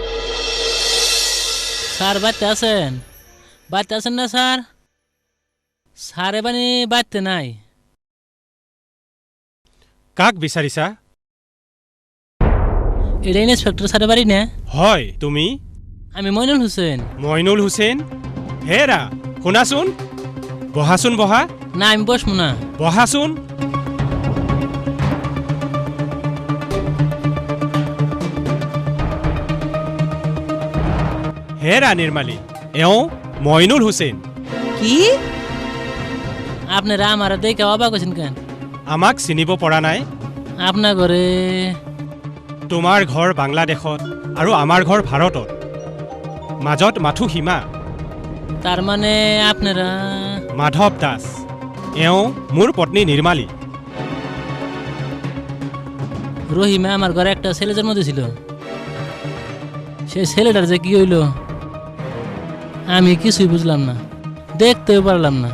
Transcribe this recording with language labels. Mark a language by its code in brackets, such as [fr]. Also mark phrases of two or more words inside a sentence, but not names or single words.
[bn] স্যার বাড়িতে আছেন না স্যার স্যার এবারে বাড়িতে নাই [as] কাক বিচাৰিছা [bn] এটা ইন্সপেক্টর স্যারের বাড়ি না [as] হয় তুমি [bn] আমি মইনুল হোসেন [as] মইনুল হুছেইন হেৰা শুনাচোন বহাচোন বহা [bn] না আমি বসবো না [as] বহাচোন হেৰা নিৰ্মালী এওঁ মইনুল হুছেইন কি [bn] আপনারা আমার দেখে অবাক হয়েছেন কেন [as] আমাক চিনিব পৰা নাই [bn] আপনার ঘরে [as] তোমাৰ ঘৰ বাংলাদেশত আৰু আমাৰ ঘৰ ভাৰতত মাজত মাথো সীমা [bn] তার মানে আপনারা [as] মাধৱ দাস এওঁ মোৰ পত্নী নিৰ্মালী [bn] রহিমা আমার ঘরে একটা ছেলে জন্ম দিয়েছিল সেই ছেলেটার যে কি হইল আমি কিছুই বুঝলাম না দেখতেও পারলাম না